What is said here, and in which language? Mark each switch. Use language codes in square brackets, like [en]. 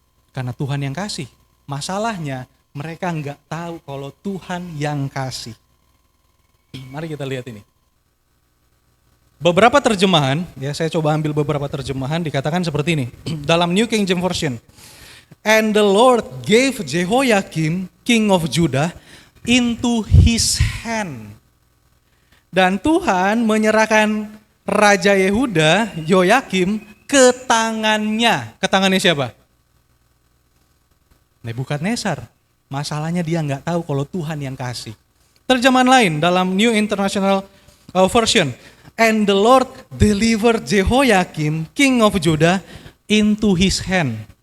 [id] Karena Tuhan yang kasih. Masalahnya mereka nggak tahu kalau Tuhan yang kasih. Mari kita lihat ini. Beberapa terjemahan, ya saya coba ambil beberapa terjemahan dikatakan seperti ini. Dalam New King James Version. [en] And the Lord gave Jehoiakim, king of Judah, into his hand. [id] Dan Tuhan menyerahkan Raja Yehuda, Yoyakim, ke tangannya. Ke tangannya siapa? Nebukadnezar. Masalahnya dia nggak tahu kalau Tuhan yang kasih. Terjemahan lain dalam New International Version. [en] And the Lord delivered Jehoiakim, king of Judah, into his hand.